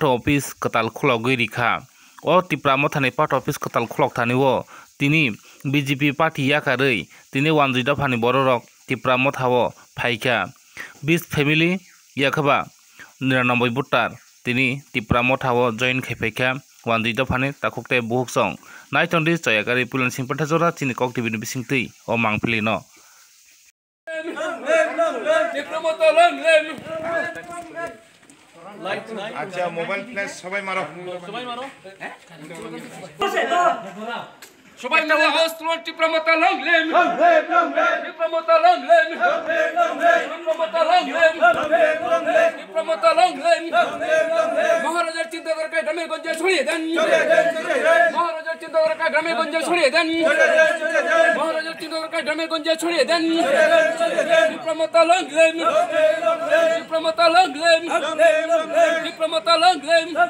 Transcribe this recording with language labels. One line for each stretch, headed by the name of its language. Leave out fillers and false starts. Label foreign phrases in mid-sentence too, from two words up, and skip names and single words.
Kok Borok: अफिस कताल खुलाव गैरिखा ओ तिप्रामथानि
English: party office
Kok Borok: कताल खुलाव थानिओ तिनि बीजेपी पार्टी याकारै तिनि वानजि दफानि बररक तिप्रामथाओ फाइका 20 फैमिली याखबा 99 भोटार तिनि तिप्रामथाओ जइन खैफाइका वानजि दफानि ताकुकते बुहुकसं नाइटंदि जयागारि पुलन सिंह पठाजरा चिनि कक टिभि बिसिंतै ओ मांफिलि न
Bangla: আচ্ছা মোবাইল ফ্লাশ সবাই মারো সবাই মিলে আওয়াজ তুলুন টিপ্রামথা
English: long live
Bangla: টিপ্রামথা
English: long live
Bangla: টিপ্রামথা
English: long live
Bangla: টিপ্রামথা
English: long live
Bangla: মহারাজার চিন্তাধারাকে গ্রামে গঞ্জে ছড়িয়ে দেন মহারাজার চিন্তাধারাকে গ্রামে গঞ্জে ছড়িয়ে দেন মহারাজার চিন্তাধারাকে গ্রামে গঞ্জে ছড়িয়ে দেন টিপ্রামথা
English: long live
Bangla: টিপ্রামথা
English: long live
Bangla: টিপ্রামথা
English: long live